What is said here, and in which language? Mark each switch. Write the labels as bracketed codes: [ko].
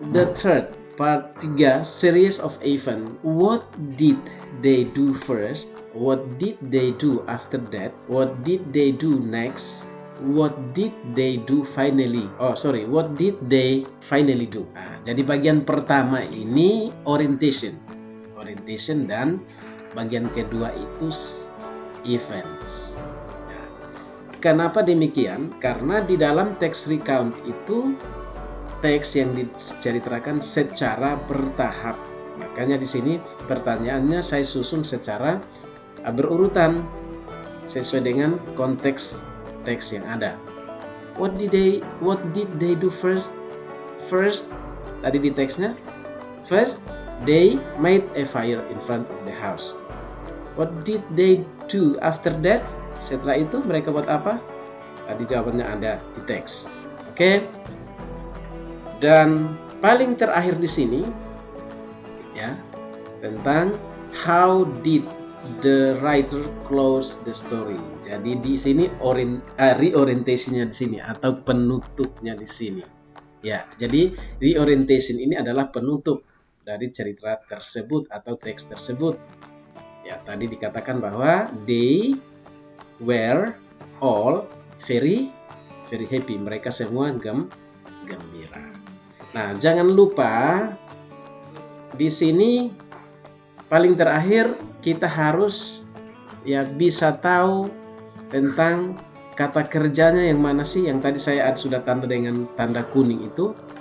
[en] The third, part 3, series of event. What did they do first? What did they do after that? What did they do next? what did they do finally? What did they finally do? [id] Nah, jadi bagian pertama ini orientation dan bagian kedua itu events. Nah, kenapa demikian? Karena di dalam text recount itu teks yang diceritakan secara bertahap. Makanya di sini pertanyaannya saya susun secara berurutan sesuai dengan konteks teks yang ada. [en] What did they do first? First, [id] tadi di teksnya, [en] first they made a fire in front of the house. What did they do after that? [id] Setelah itu mereka buat apa? Tadi jawabannya ada di teks. Oke. Dan paling terakhir di sini ya, tentang [en] how did the writer close the story. [id] Jadi di sini reorientasinya di sini atau penutupnya di sini. Ya, jadi reorientation ini adalah penutup dari cerita tersebut atau teks tersebut. Ya, tadi dikatakan bahwa [en] they were all very happy. [id] Mereka semua gembira. Nah, jangan lupa di sini paling terakhir kita harus ya bisa tahu tentang kata kerjanya yang mana sih, yang tadi saya sudah tanda dengan tanda kuning itu.